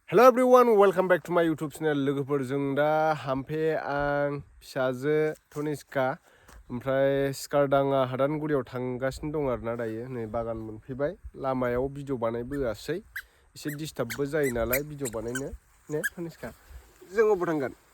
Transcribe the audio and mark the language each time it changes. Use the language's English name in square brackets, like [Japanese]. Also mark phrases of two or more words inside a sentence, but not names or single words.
[English] Hello everyone, welcome back to my YouTube channel. [Bodo] लोगोफोरजों दा हामफे आं फिसाजो तनिष्का ओमफ्राय स्कारदाङा हादानगुरियाव थांगासिनो दं आरोना दायो नै बागान मोनफैबाय लामायाव भिडिअ बानायबोआसै एसे डिस्टार्बबो जायो नालाय भिडिअ बानायनो ने तनिष्का जों अबाव थांगोन